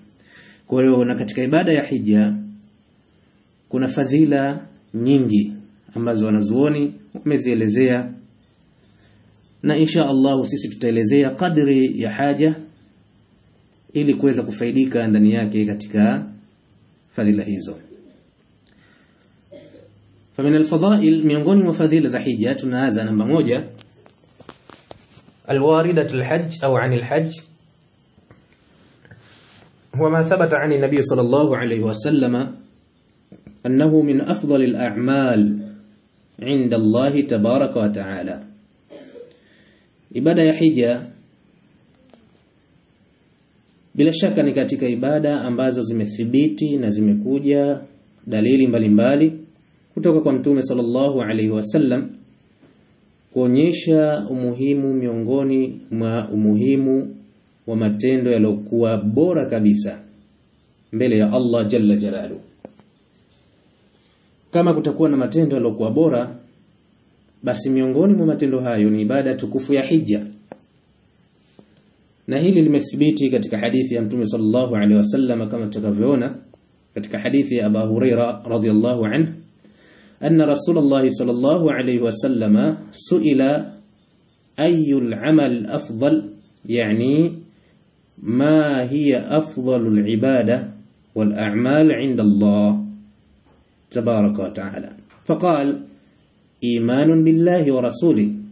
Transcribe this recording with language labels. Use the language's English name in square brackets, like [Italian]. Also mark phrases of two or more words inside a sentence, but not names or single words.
[Swahili] Kwa hiyo na katika ibada ya hija kuna fadhila nyingi ambazo wanazuoni wamezielezea, na insha Allah sisi tutaelezea kadri ya haja ili kuweza kufaidika ndani yake katika fadhila hizo. [Arabic] فمن الفضائل [Swahili] miongoni mwa fadhila za hija tunaanza namba 1, [Arabic] الواردة الحج أو عن الحج هو ما ثبت عن النبي صلى الله عليه وسلم أنه من أفضل الأعمال عند الله تبارك وتعالى. [Swahili] Ibada ya hija bila shaka ni katika ibada ambazo zimethibiti na zimekuja dalili mbalimbali kutoka kwa Mtume [Arabic] صلى الله عليه وسلم [Swahili] kuonyesha umuhimu miongoni mwa umuhimu wa matendo yaliokuwa bora kabisa mbele ya Allah [Arabic] جل جلاله. [Swahili] Kama kutakuwa na matendo yaliokuwa bora, basi miongoni mwa matendo hayo ni ibada tukufu ya hija. Na hili limethibiti katika hadithi ya Mtume [Arabic] صلى الله عليه وسلم [Swahili] kama tutakavyoona katika hadithi ya Abu Huraira [Arabic] رضي الله عنه أن رسول الله صلى الله عليه وسلم سئل أي العمل أفضل يعني ما هي أفضل العبادة والأعمال عند الله تبارك وتعالى فقال [Swahili] إيمان بالله ورسوله.